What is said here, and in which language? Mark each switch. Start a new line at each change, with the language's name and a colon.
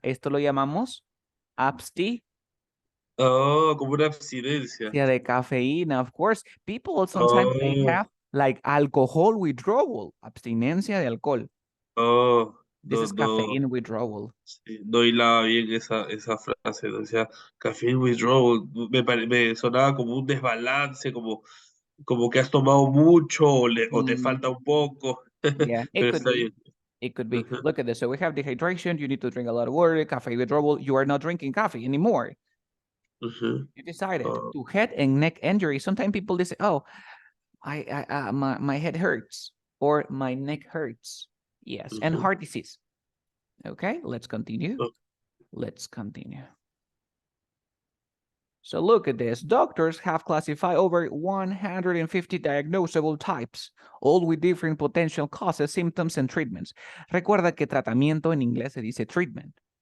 Spanish: Esto lo llamamos abstinencia Oh, como una abstinencia. de cafeína.
English: Of course, people sometimes they have like alcohol withdrawal.
Spanish: Abstinencia de alcohol.
English: This is caffeine withdrawal.
Spanish: Sí, no hilaba bien esa frase, ¿no? O sea,
English: caffeine withdrawal,
Spanish: me sonaba como un desbalance, como que has tomado mucho o te falta un poco.
English: Yeah, it
Spanish: Pero
English: could
Spanish: está
English: be.
Spanish: bien.
English: It could be. Look at this. So we have dehydration. You need to drink a lot of water. Caffeine withdrawal. You are not drinking coffee anymore. You decided to head and neck injury. Sometimes people they say, "Oh, my head hurts or my neck hurts." Yes, and heart disease. Okay, let's continue. Oh. Let's continue. So look at this. Doctors have classified over 150 diagnosable types, all with different potential causes, symptoms, and treatments.
Spanish: Recuerda que tratamiento en inglés se dice treatment.